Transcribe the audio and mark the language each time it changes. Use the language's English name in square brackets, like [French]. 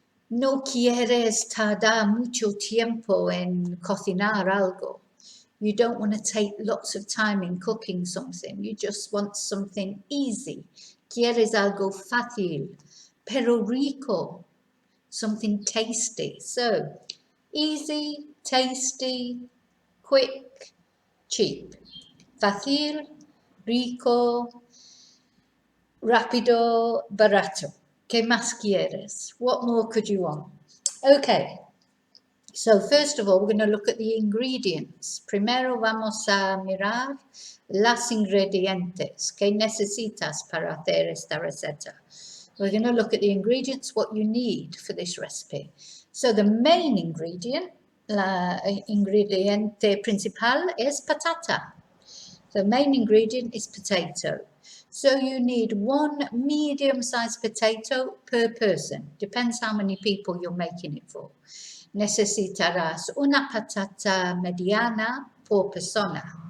[Spanish] No quieres tardar mucho tiempo en cocinar algo. [English] You don't want to take lots of time in cooking something. You just want something easy. [Spanish] Quieres algo fácil, pero rico. [English] Something tasty. So, easy, tasty, quick, cheap. [Spanish] Fácil, rico, rápido, barato. ¿Qué más quieres? [English] What more could you want? Okay, so first of all, we're going to look at the ingredients. [Spanish] Primero vamos a mirar los ingredientes que necesitas para hacer esta receta. [English] We're going to look at the ingredients, what you need for this recipe. So the main ingredient, [Spanish] la ingrediente principal es patata. [English] The main ingredient is potato. So you need one medium-sized potato per person. Depends how many people you're making it for. [Spanish] Necesitarás una patata mediana por persona.